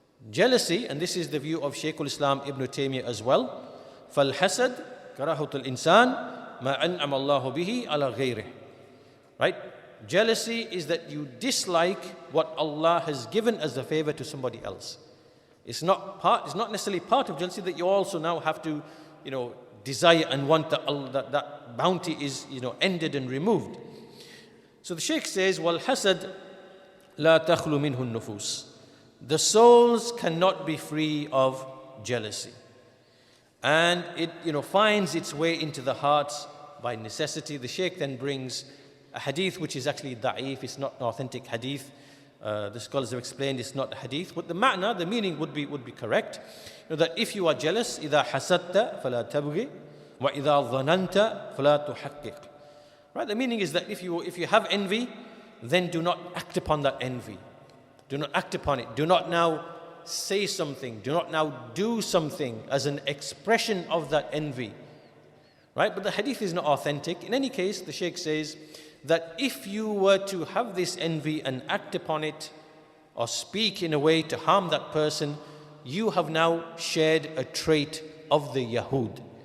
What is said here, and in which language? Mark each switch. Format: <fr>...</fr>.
<en>Jealousy, and this is the view of Shaykh al-Islam Ibn Taymiyyah as well,</en> <ar>فَالْحَسَدْ كَرَاهَةُ الْإِنسَانِ مَا أَنْعَمَ اللَّهُ بِهِ عَلَى غَيْرِهِ.</ar> <en>Right? Jealousy is that you dislike what Allah has given as a favor to somebody else. It's not necessarily part of jealousy that you also now have to, desire and want that bounty is, ended and removed. So the Shaykh says,</en> <ar>وَالْحَسَدْ لَا تَخْلُ مِنْهُ النُّفُوسِ.</ar> <en>The souls cannot be free of jealousy. And it, finds its way into the hearts by necessity. The Shaykh then brings a hadith which is actually da'if, it's not an authentic hadith. The scholars have explained it's not a hadith, but the meaning would be correct. That if you are jealous,</en> <ar>إِذَا حَسَدْتَ فَلَا تَبْغِ وَإِذَا ظَنَنْتَ فَلَا تُحَقِّقْ.</ar> <en>Right? The meaning is that if you have envy, then do not act upon that envy. Do not act upon it. Do not now say something. Do not now do something as an expression of that envy. Right? But the hadith is not authentic. In any case, the Shaykh says that if you were to have this envy and act upon it or speak in a way to harm that person, you have now shared a trait of the Yahud.</en>